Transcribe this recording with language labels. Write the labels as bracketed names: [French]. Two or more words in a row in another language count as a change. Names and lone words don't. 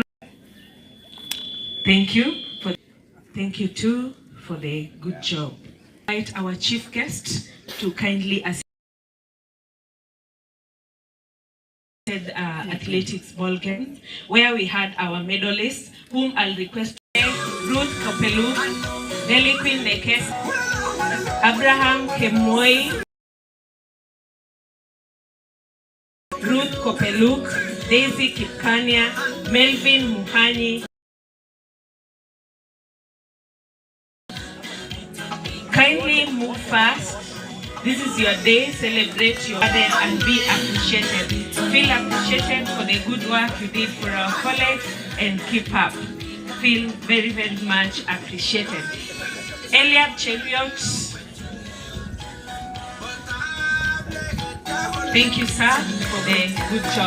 [English] Thank you too for the good job. I invite our chief guest to kindly assist athletics ball games, where we had our medalists, whom I'll request Ruth Kopeluk, Deliquin Nekes, Abraham Kemoi, Ruth Kopeluk, Daisy Kipkania, Melvin Muhani. Kindly move fast. This is your day. Celebrate your day and be appreciated. Feel appreciated for the good work you did for our college and keep up. Feel very, very much appreciated. Eliab Cheviot, thank you, sir, for the good job.